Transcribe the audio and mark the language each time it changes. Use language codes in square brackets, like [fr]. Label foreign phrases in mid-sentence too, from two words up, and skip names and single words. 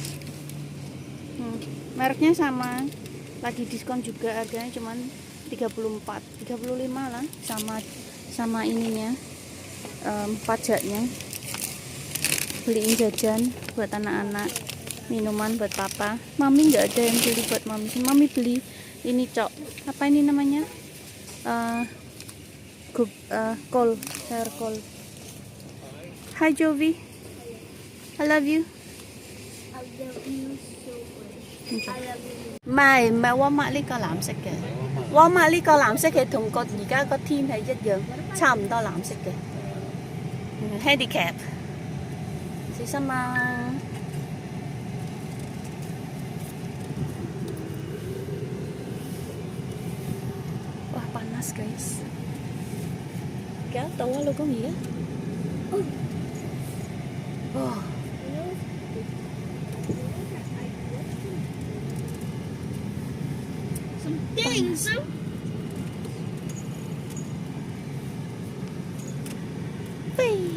[id] Mereknya sama, lagi diskon juga, harganya cuma 35 lah, sama ininya, pajaknya. Beliin jajan buat anak-anak, minuman buat papa. Mami nggak ada yang beli buat mami. Mami beli ini cok, apa ini namanya, kol, sayur kol. [en] Hi Jovi, I love you. I love you so much. I love you. [yue] 唔係Walmart呢個藍色嘅，Walmart呢個藍色嘅同個而家個天係一樣，差唔多藍色嘅。Handicap， 小心啊！ [id] 哇 ，panas guys， [yue] 幾多度啊，老公而家？哇！ [en] Things. [yue] 飛！